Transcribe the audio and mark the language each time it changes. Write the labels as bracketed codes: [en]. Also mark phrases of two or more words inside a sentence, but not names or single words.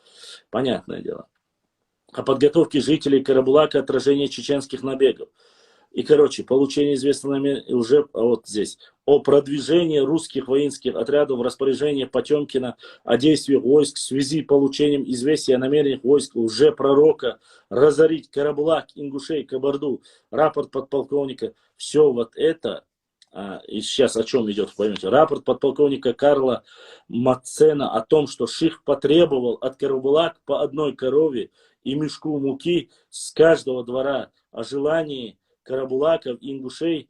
[ru] Понятное дело. О подготовке жителей Карабулака, отражение чеченских набегов. И, короче, получение известного намерения уже вот здесь. О продвижении русских воинских отрядов в распоряжение Потемкина, о действии войск в связи с получением известия о намерениях войск лжепророка разорить Карабулак, Ингушей, Кабарду, рапорт подполковника. Все вот это, и сейчас о чем идет, поймете, рапорт подполковника Карла Мацена о том, что Ших потребовал от Карабулак по одной корове и мешку муки с каждого двора, о желании Карабулаков и ингушей